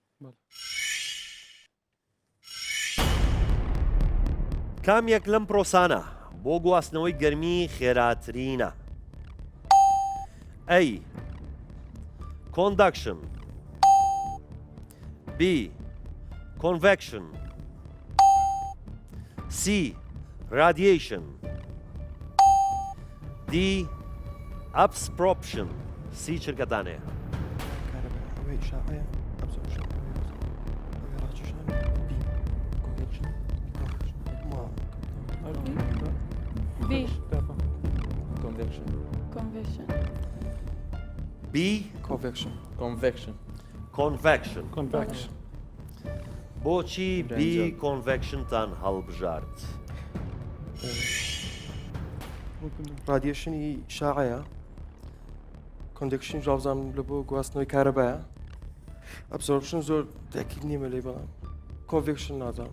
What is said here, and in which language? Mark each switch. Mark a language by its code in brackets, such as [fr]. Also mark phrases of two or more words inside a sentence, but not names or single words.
[ckb] کامێک لەم پرۆسانە بۆ گواستنەوەی گەرمی خێراترینە؟ ئەی کۆندەکشن، بی کۆنڤەکشن، سی radiation، دی absorption. سی چرکەتانەیە؟ بی [en] convection convection. [ckb] بی [en] convection. convection. [ckb] بۆچی بی کۆنڤەکشنتان هەڵبژارد؟ رادیێشنی شاعەیە کۆندەکشن ژاوزانم لە بۆ گواستنەوەی کارەبایە ئەبزۆرپشن زۆر تاکید نیمە لێ بەڵام کۆنڤێکشن نازانم.